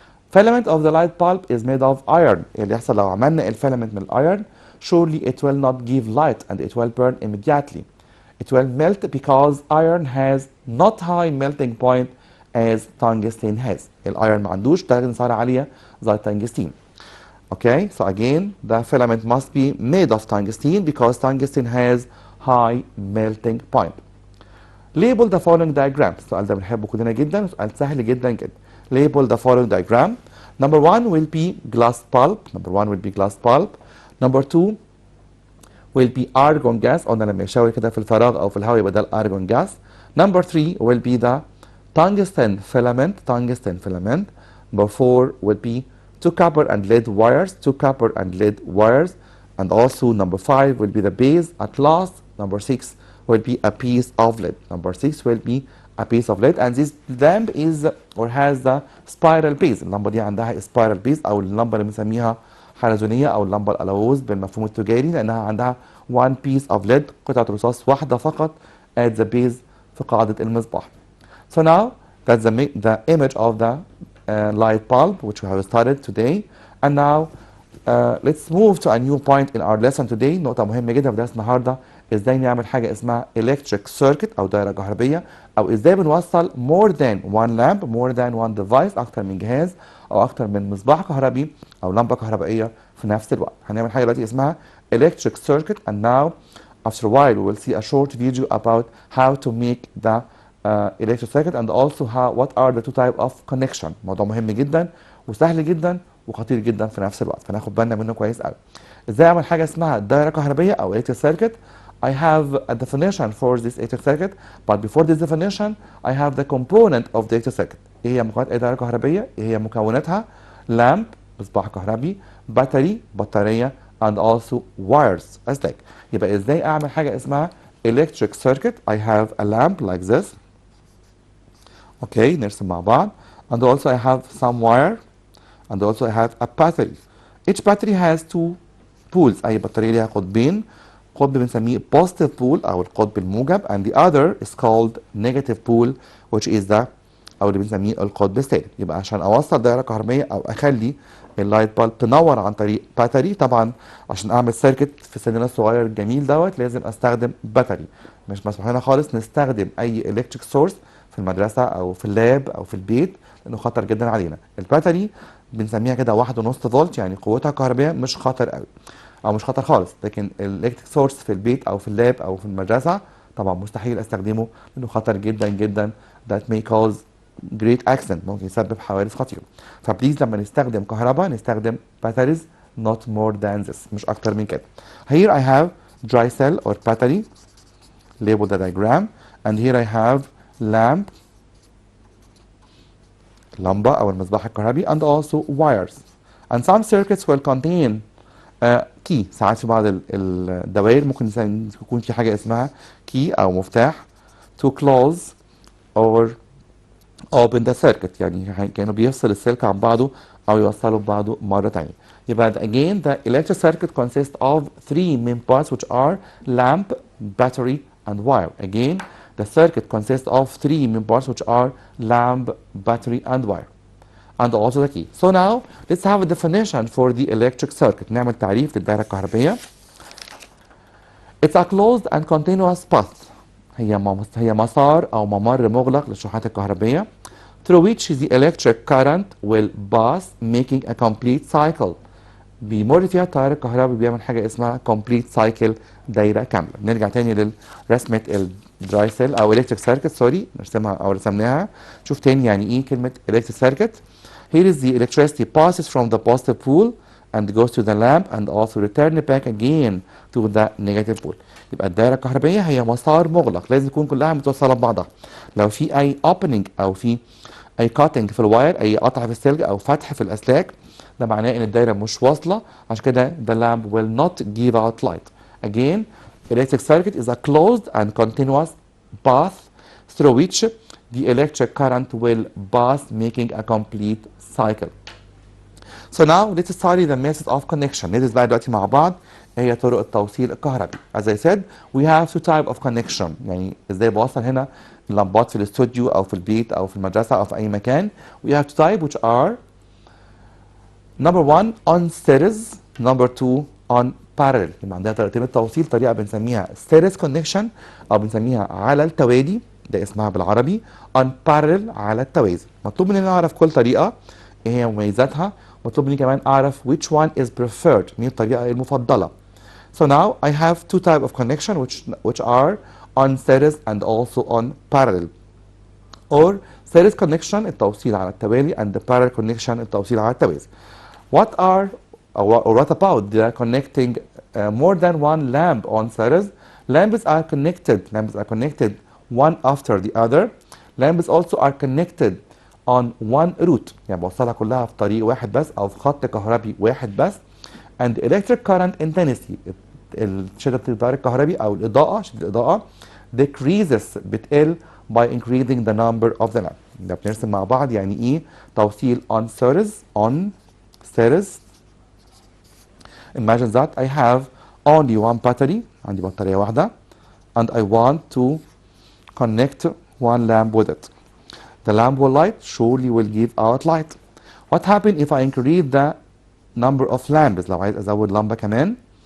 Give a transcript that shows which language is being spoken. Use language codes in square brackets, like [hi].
[en] Filament of the light bulb is made of iron. [ar] اللي يحصل لو عملنا الفيلامنت من الايرن [en] surely it will not give light and it will burn immediately. It will melt because iron has not high melting point as tungsten has. [ar] الايرون ما عندوش درجة انصهار عالية زي التنجستين. [en] Okay, so again, the filament must be made of tungsten because tungsten has high melting point. Label the following diagram. [ar] السؤال ده بنحبه كلنا جدا، سؤال سهل جدا جدا. [en] Label the following diagram. Number one will be glass pulp. Number one will be glass pulp. Number two will be argon gas. [ar] قلنا لما يشاور كده في الفراغ أو في الهواء يبقى ده الارجون gas. [en] Number three will be the tungsten filament. Tungsten filament. Number four will be two copper and lead wires. Two copper and lead wires. And also number five will be the base. At last, number six will be a piece of lead. Number six will be a piece of lead, and this lamp is or has the spiral base. [ar] اللمبة دي عندها spiral base أو اللمبة اللي بنسميها حلزونية أو اللمبة الألوز بالمفهوم التجاري، لأنها عندها [en] one piece of lead، [ar] قطعة رصاص واحدة فقط [en] at the base [ar] في قاعدة المصباح. [en] So now that's the image of the light bulb which we have studied today, and now let's move to a new point in our lesson today. [ar] نقطة مهمة جدا في درس النهارده، ازاي نعمل حاجة اسمها electric circuit أو دائرة كهربية، أو ازاي بنوصل [en] more than one lamp, more than one device، [ar] أكتر من جهاز أو أكتر من مصباح كهربي أو لمبة كهربائية في نفس الوقت. هنعمل حاجة دلوقتي اسمها [en] electric circuit, and now after a while we will see a short video about how to make the electric circuit and also what are the two type of connection. [ar] موضوع مهم جدا وسهل جدا وخطير جدا في نفس الوقت، فناخد بالنا منه كويس قوي. ازاي اعمل حاجه اسمها دائره كهربيه او electric circuit. [en] I have a definition for this electric circuit, but before this definition I have the component of the electric circuit. [ar] ايه هي مكونات اي دائره كهربيه؟ ايه هي مكوناتها؟ لامب مصباح كهربي، بطاري بطاريه، [en] and also wires [ar] اسلاك. يبقى ازاي اعمل حاجه اسمها electric circuit. [en] I have a lamp like this. [ar] Okay, نرسم مع بعض. [en] And also I have some wire, and also I have a battery. Each battery has two poles. [ar] أي بطارية ليها قطبين. قطب بنسميه [en] positive pole [ar] أو القطب الموجب, [en] and the other is called negative pole which is the [ar] أو اللي بنسميه القطب السالب. يبقى عشان أوصل دائرة كهربائية أو أخلي اللايت بالب تنور عن طريق باتري، طبعا عشان أعمل سيركت في سننا الصغير الجميل دوت لازم أستخدم باتري. مش مسموح لنا خالص نستخدم أي إلكتريك سورس في المدرسة أو في اللاب أو في البيت لأنه خطر جدا علينا. الباتري بنسميها كده 1.5 فولت، يعني قوتها كهربائية مش خطر قوي أو مش خطر خالص، لكن الإلكتريك سورس في البيت أو في اللاب أو في المدرسة طبعا مستحيل أستخدمه لأنه خطر جدا جدا. [en] that may cause great accident، [ar] ممكن يسبب حوادث خطيرة. فبليز لما نستخدم كهرباء نستخدم batteries [en] not more than this، [ar] مش أكتر من كده. [en] Here I have dry cell or battery, label the diagram, and here I have lamp [ar] لمبة أو المصباح الكهربي [en] and also wires, and some circuits will contain key. [ar] ساعات في بعض الدوائر ممكن يكون في حاجة اسمها key أو مفتاح [en] to close or open the circuit، [ar] يعني كانوا بيفصل السلك عن بعضه أو يوصله ببعضه مرة تانية. [en] يبقى again the electric circuit consists of three main parts which are lamp, battery and wire. Again the circuit consists of three main parts which are lamp, battery and wire, and also the key. So now let's have a definition for the electric circuit. [ar] نعمل تعريف للدائرة الكهربية. [en] It's a closed and continuous path. [ar] هي مسار أو ممر مغلق للشحنات الكهربية [en] through which the electric current will pass making a complete cycle. [ar] بيمر فيها التيار الكهربي بيعمل حاجة اسمها complete cycle، دايرة كاملة. نرجع تاني لرسمة الدراي سيل أو electric circuit، سوري نرسمها أو رسمناها. شوف تاني يعني إيه كلمة electric circuit. [en] Here is the electricity passes from the positive pole and goes to the lamp and also return back again to the negative pole. [ar] يبقى الدائرة الكهربائية هي مسار مغلق، لازم تكون كلها متوصلة ببعضها. لو في أي opening أو في أي cutting في الواير، أي قطع في السلك أو فتح في الأسلاك، ده معناه إن الدائرة مش واصلة، عشان كده [en] the lamp will not give out light. Again, electric circuit is a closed and continuous path through which the electric current will pass making a complete cycle. So now let's study the methods of connection. [ar] ندرس بقى دلوقتي مع بعض ايه هي طرق التوصيل الكهربي. [en] As I said, we have two type of connection. [ar] يعني ازاي بوصل هنا اللمبات في الاستوديو او في البيت او في المدرسة او في اي مكان. [en] We have two type which are number one on series, number two on parallel. [ar] يبقى عندنا طريقتين للتوصيل، طريقه بنسميها series connection او بنسميها على التوالي، ده اسمها بالعربي on parallel على التوازي. مطلوب مني اعرف كل طريقه ايه هي مميزاتها، مطلوب مني كمان اعرف [en] which one is preferred، [ar] مين الطريقه المفضله. [en] So now I have two type of connection which are on series and also on parallel. Or series connection [ar] التوصيل على التوالي [en] and the parallel connection [ar] التوصيل على التوازي. [en] What are or what about the connecting more than one lamp on series? Lamps are connected one after the other. Lamps also are connected on one route، [ar] يعني بوصلها كلها في طريق واحد بس او في خط كهربي واحد بس. [en] And electric current intensity [ar] شدة التيار الكهربي او الاضاءة، شدة الاضاءة [en] decreases [ar] بتقل [en] by increasing the number of the lamp. [ar] ده بنرسم مع بعض يعني ايه توصيل on series. [en] Imagine that I have only one battery، [ar] عندي بطارية واحدة [en] and I want to connect one lamp with it. The lamp will light, surely will give out light. What happens if I increase the number of lamps؟ [ar] لو عايز ازود لمبة كمان.